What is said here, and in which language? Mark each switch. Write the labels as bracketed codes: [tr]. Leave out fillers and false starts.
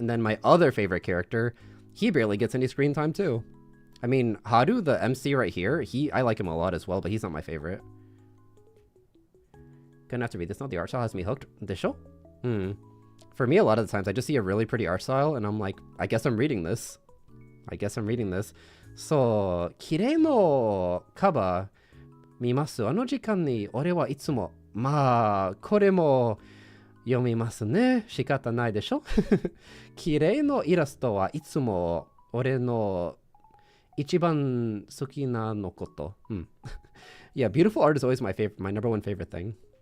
[en] And then my other favorite character, he barely gets any screen time too. I mean, Haru, the MC right here, I like him a lot as well, but he's not my favorite. Gonna have to read this now. The art style has me hooked. This show? For me, a lot of the times, I just see a really pretty art style, and I'm like, I guess I'm reading this. [ja] So, 綺麗のカバー見ます。あの時間に俺はいつも、まあ、これも読みますね。仕方ないでしょ。綺麗のイラストはいつも俺の一番好きなのこと。 [en] Yeah, beautiful art is always my number one favorite thing.